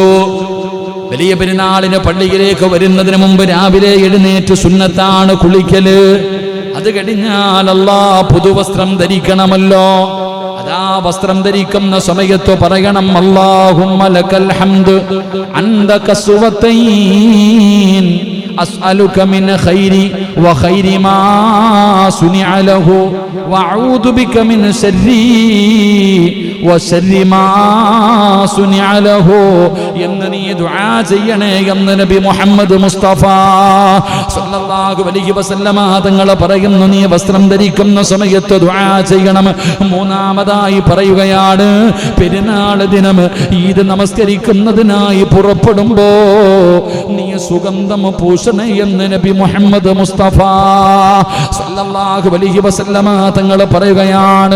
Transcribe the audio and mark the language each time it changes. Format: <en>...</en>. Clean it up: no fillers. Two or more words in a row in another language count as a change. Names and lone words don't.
<ml>വലിയ പെരുന്നാളിന് പള്ളിയിലേക്ക് വരുന്നതിന് മുമ്പ് രാവിലെ എഴുന്നേറ്റ് സുന്നത്താണ് കുളിക്കല്. അത് കഴിഞ്ഞാൽ പുതുവസ്ത്രം ധരിക്കണമല്ലോ. അതാ വസ്ത്രം ധരിക്കുന്ന സമയത്ത് പറയണം</ml> <ar>اللهم لك الحمد أنت كسوتني أسألك من خير وخير ما صنع له وأعوذ بك من شر وشر ما صنع له</ar> <ml>എന്നീ ദുആ ചെയ്യണേ എന്ന് നബി മുഹമ്മദ് മുസ്തഫ</ml> <ar>صلى الله عليه وسلم</ar> <ml>തങ്ങൾ പറയുന്നു നീ വസ്ത്രം ധരിക്കുന്ന സമയത്ത് ദുആ ചെയ്യണം. മൂന്നാമതായി പറയുകയാണ് പെരുന്നാൾ ദിനം ഈദ് നമസ്കരിക്കുന്നതിനായി പുറപ്പെടുമ്പോ നീ സുഗന്ധം പൂശണേ എന്ന് നബി മുഹമ്മദ് മുസ്തഫ</ml> <ar>صلى الله عليه وسلم</ar> <ml>തങ്ങൾ പറയുകയാണ്.</ml>